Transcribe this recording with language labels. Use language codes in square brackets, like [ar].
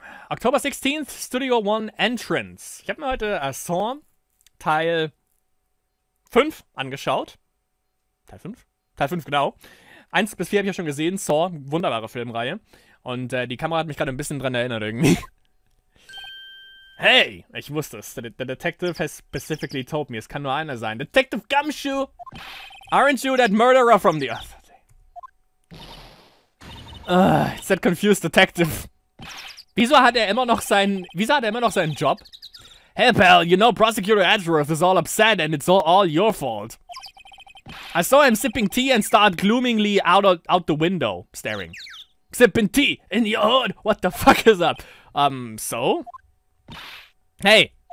[en] October 16th, Studio 1 Entrance. [de] Ich habe mir heute Saw Teil 5 angeschaut. Teil 5? Teil 5, genau. 1 bis 4 habe ich ja schon gesehen. Saw, wunderbare Filmreihe. Und die Kamera hat mich gerade ein bisschen dran erinnert irgendwie. Hey, ich wusste es. [en] The detective has specifically told me. [de] Es kann nur einer sein. [en] Detective Gumshoe! Aren't you that murderer from the other day? It's that confused detective. [de] Wieso hat er immer noch seinen Job? [en] Hey pal, you know Prosecutor Edgeworth is all upset and it's all your fault. I saw him sipping tea and start gloomingly out the window, staring. Sipping tea in your hood? What the fuck is up? So? Hey,